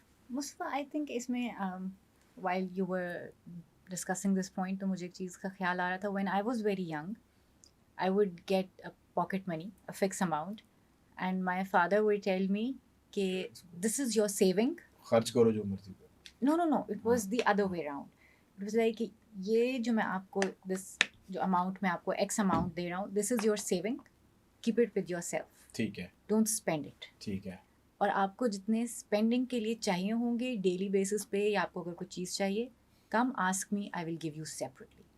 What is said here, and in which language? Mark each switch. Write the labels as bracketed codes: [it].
[ur] Mustafa I think اس میں [en] while you were discussing this point [ur] تو مجھے ایک چیز کا خیال آ رہا تھا. [en] when I was very young I would get pocket money a fix amount and my father would tell me کہ this is your saving, [ur] خرچ کرو جو مرضی کرو. [en] No, it was the other way around. It was like [ur] یہ جو میں آپ کو دس جو اماؤنٹ میں آپ کو ایکس اماؤنٹ دے رہا ہوں، [en] this is your saving, keep it with yourself, [ur] ٹھیک ہے، [en] Don't spend it. [ur] ٹھیک ہے. اور آپ کو جتنے اسپینڈنگ کے لیے چاہیے ہوں گے ڈیلی بیسس پہ، یا آپ کو اگر کوئی چیز چاہیے، [en] Come ask me, I will give you separately.